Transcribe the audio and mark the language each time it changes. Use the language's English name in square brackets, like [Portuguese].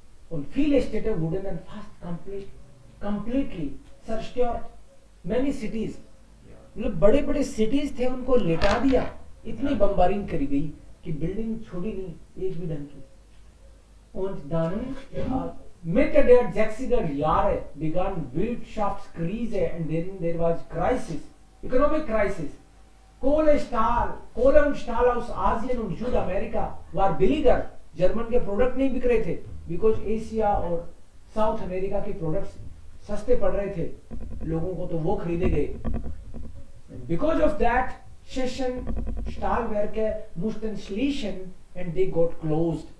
[German] Und viele Städte wurden dann fast completely zerstört. [English] Many cities. [Hindi] मतलब बड़े बड़े cities थे उनको लेटा दिया. इतनी बम्बारिंग करी गई कि बिल्डिंग छोड़ी नहीं एक भी ढंग की. [German] Und dann Mitte der 60er Jahre begann Wirtschaftskrise [English] and then there was crisis, economic crisis. [German] Kohle und Stahl aus Asien und Südamerika war billiger. [Hindi] German के प्रोडक्ट नहीं बिक रहे थे बिकॉज एशिया और साउथ अमेरिका के प्रोडक्ट्स सस्ते पड़ रहे थे लोगों को, तो वो खरीदे गए. [English] because of that [German] Tschechen Stahlwerke mussten schließen [English] and they got closed.